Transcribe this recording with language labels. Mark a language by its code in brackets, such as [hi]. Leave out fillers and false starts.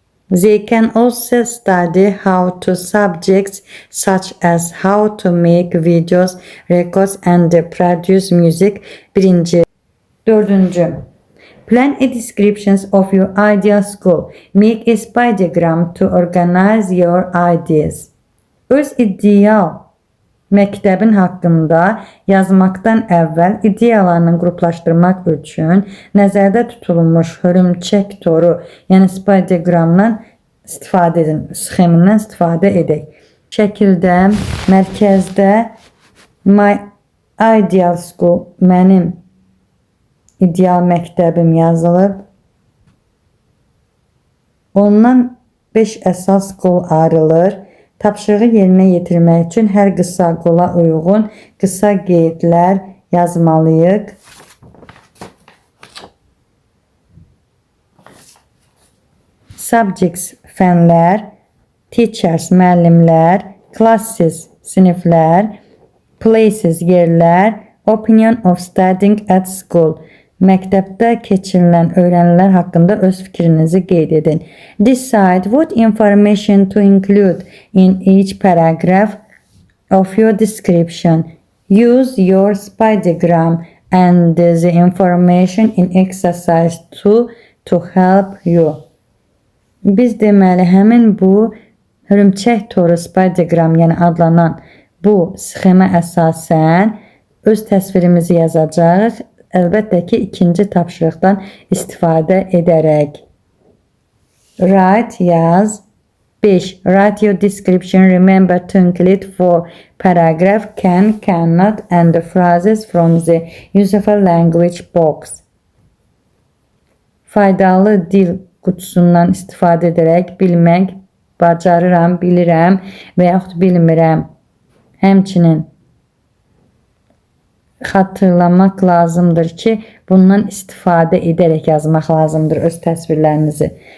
[en] They can also study how to subjects such as how to make videos, records and produce music. Birinci. Dördüncü. Plan a descriptions of your ideal school. Make a spy diagram to organize your ideas. [az] Öz ideal məktəbin haqqında yazmaqdan əvvəl ideyalarını qruplaşdırmaq üçün nəzərdə tutulmuş hörümçək toru, yəni spy diaqramdan istifadə edin, sxemindən istifadə edək. Şəkildə mərkəzdə my ideal school, mənim ideal məktəbim yazılıb. Ondan 5 əsas qol ayrılır. Tapşırığı yerinə yetirmək üçün hər qısa qola uyğun qısa qeydlər yazmalıyıq. [en] Subjects fənlər, teachers müəllimlər, classes siniflər, places yerlər, opinion of studying at school. [az] Məktəbdə keçirilən öyrənilər haqqında öz fikrinizi qeyd edin. [en] Decide what information to include in each paragraph of your description. Use your spy diagram and the information in exercise 2 to help you. [az] Biz deməli həmin bu hörümçək toru spy diagram, yəni adlanan bu sxemə əsasən öz təsvirimizi yazacağıq. Əlbəttə ki, ikinci tapşırıqdan istifadə edərək. [en] Write, yaz. 5. Write your description. Remember to include 4 paragraph can, cannot and the phrases from the useful language box. [az] Faydalı dil qutusundan istifadə edərək bilmək, bacarıram, bilirəm və yaxud bilmirəm. Həmçinin xatırlamaq lazımdır ki, bundan istifadə edərək yazmaq lazımdır öz təsvirlərinizi.